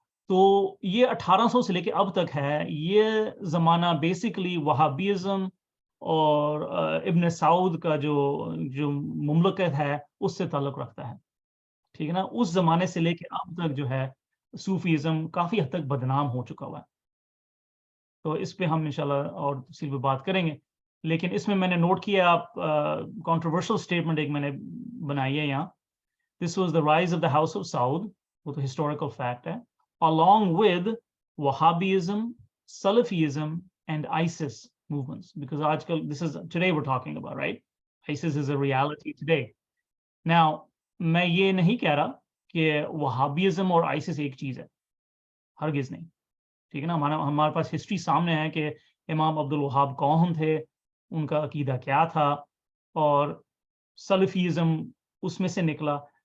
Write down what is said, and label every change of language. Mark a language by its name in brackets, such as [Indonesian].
[Urdu] تو یہ 1800 سے لے کے اب تک ہے. یہ زمانہ بیسیکلی وہابیزم اور ابن سعود کا جو مملکت ہے اس سے تعلق رکھتا ہے. ٹھیک ہے نا, اس زمانے سے لے کے اب تک جو ہے صوفیزم کافی حد تک بدنام ہو چکا ہوا ہے. تو اس پہ ہم انشاءاللہ اور تفصیل پہ بات کریں گے. لیکن اس میں نے نوٹ کیا, آپ کنٹروورشل اسٹیٹمنٹ ایک میں نے بنائی ہے یہاں. [English] this was the rise of the house of Saud, [Urdu] وہ تو ہسٹوریکل فیکٹ ہے, [English] along with Wahhabism, Salafism and ISIS movements, because aajkal this is today we're talking about, right? ISIS is a reality today. [Urdu] Now میں یہ نہیں کہہ رہا کہ Wahhabism اور آئسس ایک چیز ہے, ہرگز نہیں. ٹھیک ہے نا, ہمارے پاس ہسٹری سامنے ہے کہ امام عبد الوہاب کون تھے, ان کا عقیدہ کیا تھا, اور سلفیزم اس میں سے نکلا.